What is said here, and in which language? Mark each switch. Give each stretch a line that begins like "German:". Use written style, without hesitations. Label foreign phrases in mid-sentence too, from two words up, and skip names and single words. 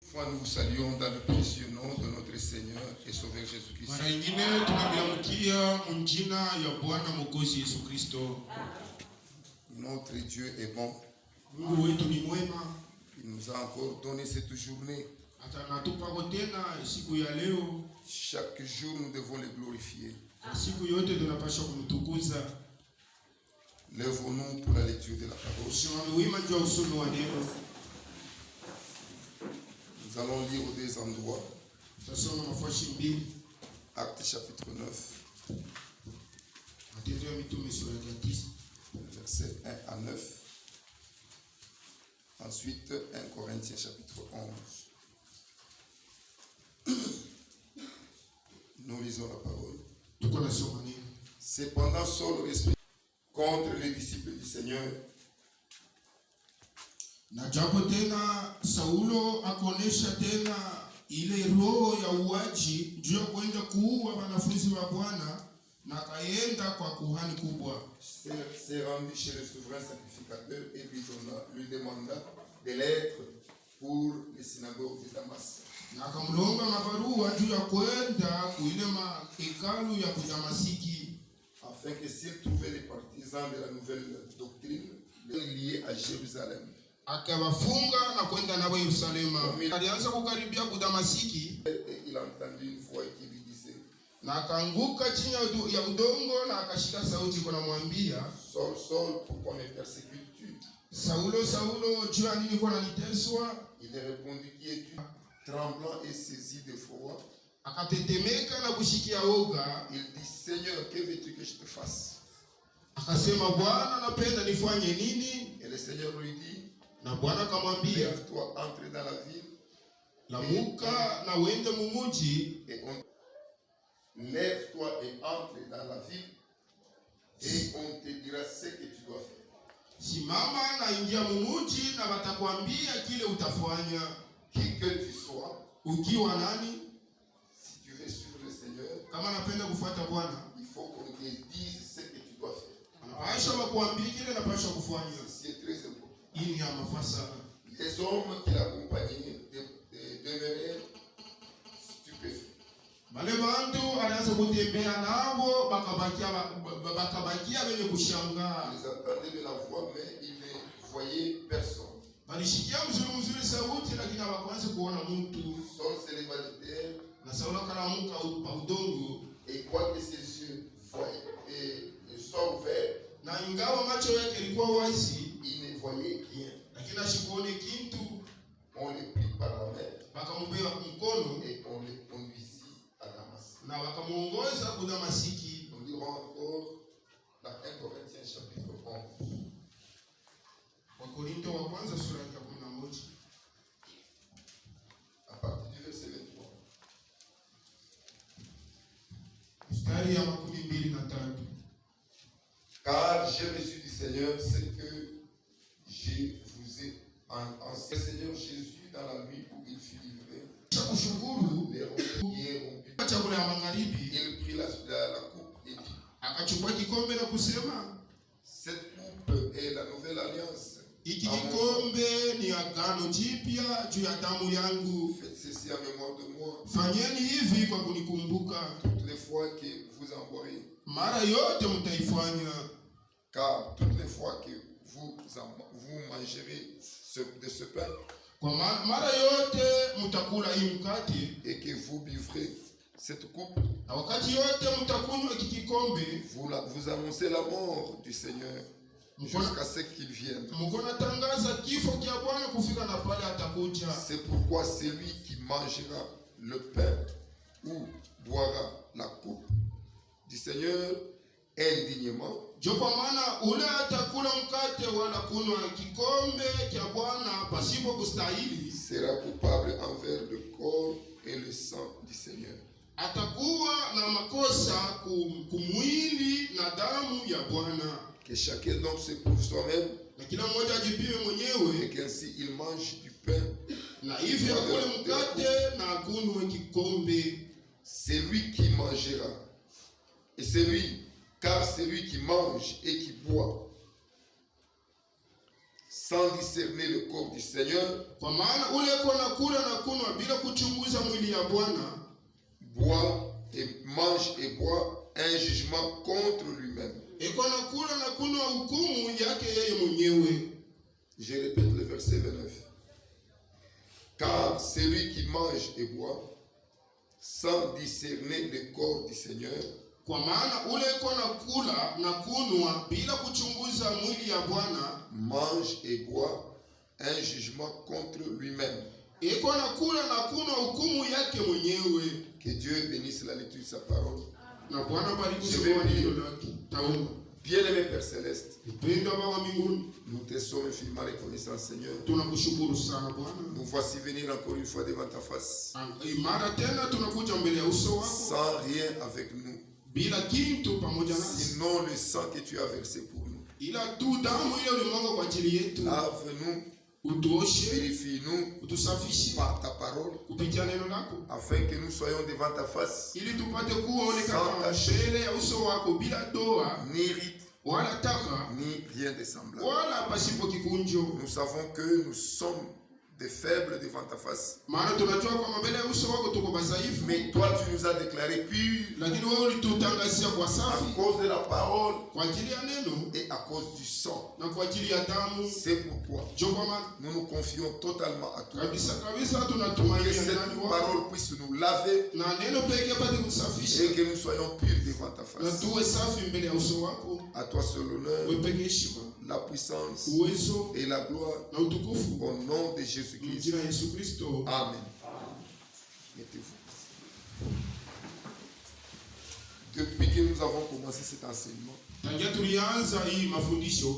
French: fois, nous vous saluons dans le précieux nom de notre Seigneur et Sauveur Jésus-Christ.
Swahili: Mara ingine tunamlamkia mjina ya Bwana Mwokozi Yesu Kristo.
French: Notre Dieu est bon.
Swahili: Mungu wetu ni mwema.
French: Il nous a encore donné cette journée.
Swahili: Atanatupa tena siku ya leo.
French: Chaque jour, nous devons le glorifier.
Swahili: Siku yote tunapaswa kumtukuza.
French: Lèvons-nous pour la lecture de la parole.
Swahili: Simame wima juu ya usomi wa neno.
French: Nous allons lire aux deux endroits.
Swahili: Tutasoma nafasi mbili.
French: Actes chapitre 9.
Swahili: Matendo ya Mitume sura ya 9.
French: Versets 1 à 9. Ensuite, 1 Corinthiens chapitre 11. Nous lisons la parole. Cependant, Saul respecte contre les disciples du Seigneur.
Swahili: Na japo tena Saulo akonesha tena ile roho ya uaji juu ya kwenda kuua wanafunzi wa Bwana, na kaenda kwa kuhani kubwa.
French: S'est rendu chez le souverain sacrificateur et lui demanda des lettres pour les synagogues de Damas.
Swahili: Na akamlomba mabarua juu ya kwenda kuile mahekalu ya Damasiki,
French: afin que s'il trouvait les partisans de la nouvelle doctrine liés à Jérusalem,
Swahili: akawafunga na kwenda nao Yerusalema. Alianza kukaribia ku Damasiki,
French: il entendit une voix qui lui disait,
Swahili: na akaanguka chini ya udongo na akashika sauti kunamwambia,
French: Saul, Saul, pourquoi me persécutes-tu?
Swahili: Saulo, Saulo, juu ya nini kwa naniteswa?
French: Il répondit, qui es-tu? Tremblant et saisi d'effroi,
Swahili: akatetemeka na kushikia oga.
French: Il dit, Seigneur, que veux-tu que je te fasse?
Swahili: Akasema, Bwana, napenda nifanye nini?
French: Et le Seigneur lui dit,
Swahili: na Bwana akamwambia,
French: lève-toi, entre dans la ville.
Swahili: Lamuka na uende mumuji.
French: Lève-toi et entre dans la ville, et on te dira ce que tu dois faire.
Swahili: Simama na ingia mumuji na watakwambia kile utafanya.
French: Qui que tu sois,
Swahili: ukiwa nani,
French: si tu veux suivre le Seigneur,
Swahili: kama napenda kufuata Bwana,
French: il faut qu'on te dise ce que tu dois faire.
Swahili: Anapaswa kukuambia kile unapaswa kufanya.
French: C'est très important.
Swahili: Hii ni mafasa.
French: Les hommes qui l'accompagnaient demeuraient stupéfaits.
Swahili: Wale bantu alianza kutembea nao bakabakia wenye kushangaa.
French: Ils entendaient de la voix, mais ils ne voyaient personne.
Swahili: Walishikia mzuri sauti, lakini hawakuanza kuona mtu.
French: Saul se leva de terre,
Swahili: na Saulo akalamuka pa udongo,
French: et quoique ses yeux soient ouverts,
Swahili: na ingawa macho yake yalikuwa wazi,
French: il ne voyait rien.
Swahili: lakini ashikuone kitu.
French: On le prit par la main,
Swahili: bakamumbea mkono,
French: et on le conduisit à Damas.
Swahili: na wakamuongoza ku Damasiki.
French: Nous lirons encore dans 1 Corinthiens chapitre 11.
Swahili: Wakorinto wa kwanza sura ya 11.
French: À partir du verset 23.
Swahili: Mstari ya 23.
French: Car j'ai reçu du Seigneur ce que je vous ai enseigné. Le Seigneur Jésus, dans la nuit où il fut livré, il prit la coupe et dit,
Swahili: akachukua kikombe na kusema,
French: cette coupe est la nouvelle alliance.
Swahili: Iki kikombe ni agano jipya juu ya damu yangu.
French: Faites ceci en mémoire de moi.
Swahili: Fanyeni hivi kwa kunikumbuka.
French: Toutes les fois que vous en boirez.
Swahili: Mara yote mtaifanya.
French: Car toutes les fois que vous mangerez de ce pain,
Swahili: kwa mara yote mtakula hii mkate,
French: et que vous buvrez cette coupe,
Swahili: na wakati yote mtakunywa kikombe,
French: vous annoncez la mort du Seigneur jusqu'à ce qu'il vienne. C'est pourquoi celui qui mangera le pain ou boira la coupe du Seigneur indignement sera coupable envers le corps et le sang du Seigneur.
Swahili: Atakuwa na makosa kumwili na damu ya Bwana.
French: Que chacun donc se prouve soi-même,
Swahili: na kila mmoja ajipime mwenyewe,
French: et qu'ainsi il mange du pain,
Swahili: na hivi akule mkate na akunywe kikombe.
French: Celui qui mangera, car celui qui mange et qui boit sans discerner le corps du Seigneur,
Swahili: Kwa maana ule eko na kula na kunwa bila kuchunguza mwili ya Bwana,
French: mange et boit un jugement contre lui-même.
Swahili: eko na kula na kunwa hukumu yake yeye mwenyewe.
French: Je répète le verset 29. Car celui qui mange et boit sans discerner le corps du Seigneur,
Swahili: Kwa maana ule eko na kula na kunwa bila kuchunguza mwili ya Bwana,
French: mange et boit un jugement contre lui-même.
Swahili: eko na kula na kunwa hukumu yake mwenyewe.
French: Que Dieu bénisse la lecture de sa parole.
Swahili: Na Bwana bariki
French: Je vais
Swahili: somo
French: lire.
Swahili: hilo lake. Taomba.
French: Bien-aimé Père Céleste,
Swahili: Mpendwa Baba wa mbinguni,
French: nous te sommes infiniment reconnaissants, Seigneur.
Swahili: tunakushukuru sana Bwana.
French: Nous voici venir encore une fois devant ta face,
Swahili: Mara tena tunakuja mbele ya uso wako
French: sans rien avec nous,
Swahili: bila kitu pamoja nasi,
French: sinon le sang que tu as versé pour nous.
Swahili: ila tu damu ile ulimwaga kwa ajili yetu.
French: Lave-nous,
Swahili: Utuoshe,
French: purifie-nous
Swahili: utusafishe
French: par ta parole,
Swahili: kupitia neno lako,
French: afin que nous soyons devant ta face,
Swahili: ili tupate kuonekana mbele ya uso wako bila doa
French: ni rite,
Swahili: wala taka
French: ni rien de semblable.
Swahili: wala pasipo kikunjo.
French: Nous savons que nous sommes des faibles devant ta face.
Swahili: Maana tunajua kwamba mbele ya uso wako tuko dhaifu,
French: Mais toi, tu nous as déclaré purs
Swahili: lakini wewe ulitutangazia kwa
French: à
Swahili: safi
French: cause de la parole
Swahili: kwa ajili ya neno
French: et à cause du sang.
Swahili: na kwa ajili ya damu.
French: C'est pourquoi
Swahili: Ndio kwa maana
French: nous nous confions totalement à toi.
Swahili: kabisa kabisa
French: Que
Swahili: tunatumainia
French: cette
Swahili: ndani wako,
French: parole puisse nous laver
Swahili: na neno pekee pate kusafisha
French: et que nous soyons purs devant ta
Swahili: na
French: face.
Swahili: tuwe safi mbele ya uso wako.
French: À toi seul l'honneur,
Swahili: Wewe pekee heshima,
French: la puissance
Swahili: uwezo
French: et la gloire
Swahili: na utukufu
French: au nom de Jésus-Christ.
Swahili: jina la Yesu Kristo.
French: Amen. Mettez-vous. Depuis que nous avons commencé cet enseignement,
Swahili: Tangia tulianza hii mafundisho,